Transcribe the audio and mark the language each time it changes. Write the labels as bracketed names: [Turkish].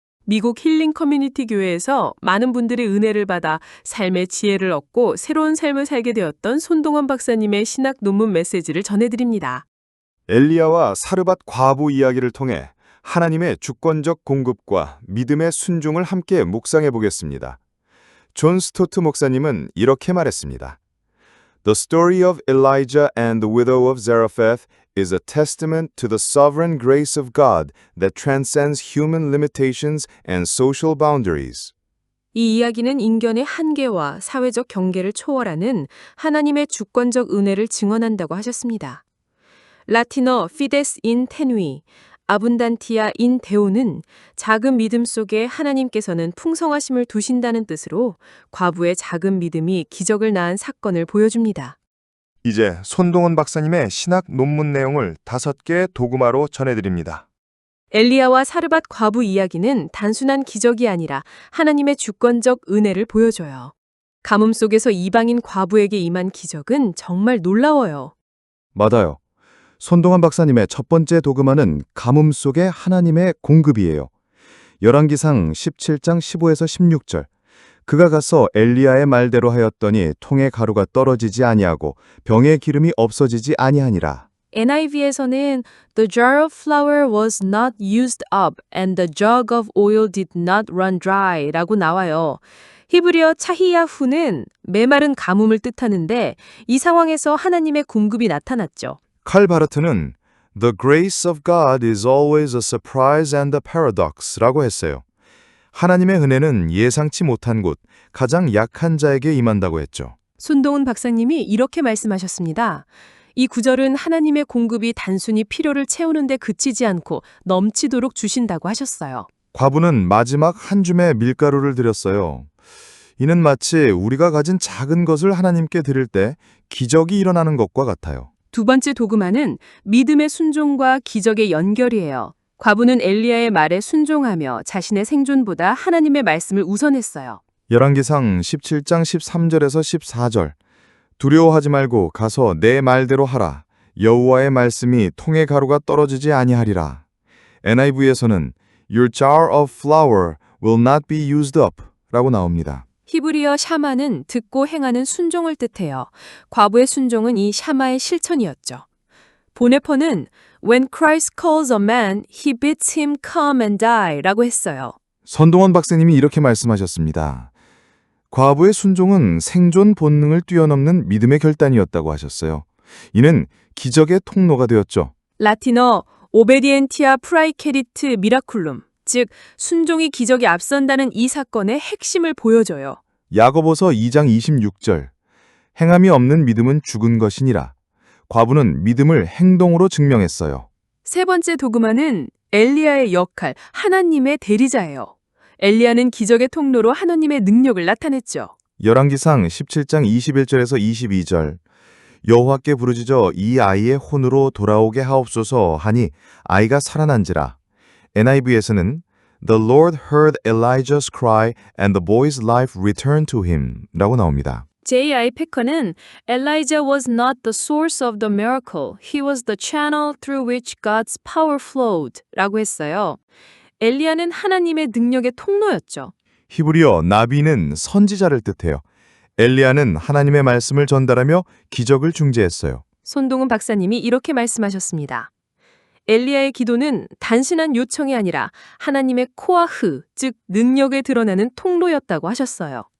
[Korean] 미국 힐링 커뮤니티 교회에서 많은 분들의 은혜를 받아 삶의 지혜를 얻고 새로운 삶을 살게 되었던 손동훈 박사님의 신학 논문 메시지를 전해드립니다. 엘리야와 사르밧 과부 이야기를 통해 하나님의 주권적 공급과 믿음의 순종을 함께 묵상해 보겠습니다. 존 스토트 목사님은 이렇게 말했습니다. [English] The story of Elijah and the widow of Zarephath is a testament to the sovereign grace of God that transcends human limitations and social boundaries. [Korean] 이 이야기는 인간의 한계와 사회적 경계를 초월하는 하나님의 주권적 은혜를 증언한다고 하셨습니다. 라틴어 [Latin] fides in tenui, [Korean] 아분단티아 인 데오는 작은 믿음 속에 하나님께서는 풍성하심을 두신다는 뜻으로 과부의 작은 믿음이 기적을 낳은 사건을 보여줍니다. 이제 손동훈 박사님의 신학 논문 내용을 5개의 도구마로 전해드립니다. 엘리야와 사르밧 과부 이야기는 단순한 기적이 아니라 하나님의 주권적 은혜를 보여줘요. 가뭄 속에서 이방인 과부에게 임한 기적은 정말 놀라워요. 맞아요. 손동환 박사님의 첫 번째 도그마는 가뭄 속의 하나님의 공급이에요. 열왕기상 17장 15에서 16절. 그가 가서 엘리야의 말대로 하였더니 통에 가루가 떨어지지 아니하고 병에 기름이 없어지지 아니하니라. NIV에서는 [English] The jar of flour was not used up and the jug of oil did not run dry [Korean] 라고 나와요. 히브리어 차히야후는 메마른 가뭄을 뜻하는데 이 상황에서 하나님의 공급이 나타났죠. [English] 칼 바르트는 The grace of God is always a surprise and a paradox [Korean] 라고 했어요. 하나님의 은혜는 예상치 못한 곳, 가장 약한 자에게 임한다고 했죠. 손동훈 박사님이 이렇게 말씀하셨습니다. 이 구절은 하나님의 공급이 단순히 필요를 채우는 데 그치지 않고 넘치도록 주신다고 하셨어요. 과부는 마지막 한 줌의 밀가루를 드렸어요. 이는 마치 우리가 가진 작은 것을 하나님께 드릴 때 기적이 일어나는 것과 같아요. 두 번째 도그마는 믿음의 순종과 기적의 연결이에요. 과부는 엘리야의 말에 순종하며 자신의 생존보다 하나님의 말씀을 우선했어요. 열왕기상 17장 13절에서 14절. 두려워하지 말고 가서 내 말대로 하라. 여호와의 말씀이 통의 가루가 떨어지지 아니하리라. NIV에서는 [English] Your jar of flour will not be used up [Korean] 라고 나옵니다. 히브리어 샤마는 듣고 행하는 순종을 뜻해요. 과부의 순종은 이 샤마의 실천이었죠. [English] 보네퍼는 When Christ calls a man, he bids him come and die [Korean] 라고 했어요. 손동원 박사님이 이렇게 말씀하셨습니다. 과부의 순종은 생존 본능을 뛰어넘는 믿음의 결단이었다고 하셨어요. 이는 기적의 통로가 되었죠. 라틴어 오베디엔티아 프라이케리트 미라쿨룸, 즉 순종이 기적에 앞선다는 이 사건의 핵심을 보여줘요. 야고보서 2장 26절. 행함이 없는 믿음은 죽은 것이니라. 과부는 믿음을 행동으로 증명했어요. 세 번째 도그마는 엘리야의 역할, 하나님의 대리자예요. 엘리야는 기적의 통로로 하나님의 능력을 나타냈죠. 열왕기상 17장 21절에서 22절. 여호와께 부르짖어 이 아이의 혼으로 돌아오게 하옵소서 하니 아이가 살아난지라. NIV에서는 [English] The Lord heard Elijah's cry and the boy's life returned to him [Korean] 라고 나옵니다. [English] J.I. 패커는 Elijah was not the source of the miracle. He was the channel through which God's power flowed [Korean] 라고 했어요. 엘리야는 하나님의 능력의 통로였죠. 히브리어 나비는 선지자를 뜻해요. 엘리야는 하나님의 말씀을 전달하며 기적을 중재했어요. 손동훈 박사님이 이렇게 말씀하셨습니다. 엘리야의 기도는 단순한 요청이 아니라 하나님의 코아흐, 즉 능력에 드러나는 통로였다고 하셨어요.